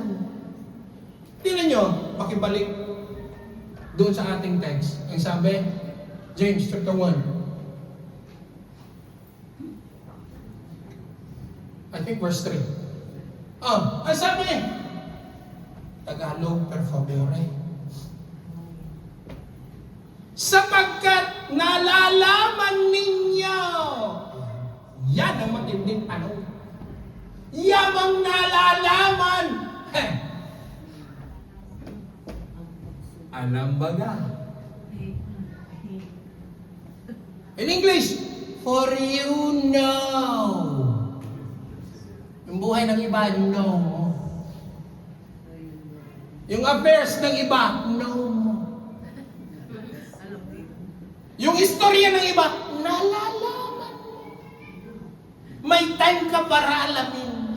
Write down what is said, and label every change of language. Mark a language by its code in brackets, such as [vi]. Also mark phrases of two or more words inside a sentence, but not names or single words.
[tl] Tingnan nyo, pakibalik doon sa ating text. Ang sabi, [en] James chapter 1. I think verse 3. [tl] Ang sabi, Tagalog, [it] per favore. [tl] Sapagkat nalalaman ninyo, yan ang matinding tanong. Yamang nalalaman. Alam baga. [en] In English, for you know. [tl] Yung buhay ng iba, know mo. Yung affairs ng iba, know mo. Yung istorya ng iba, nalalaman mo. May time ka para alamin.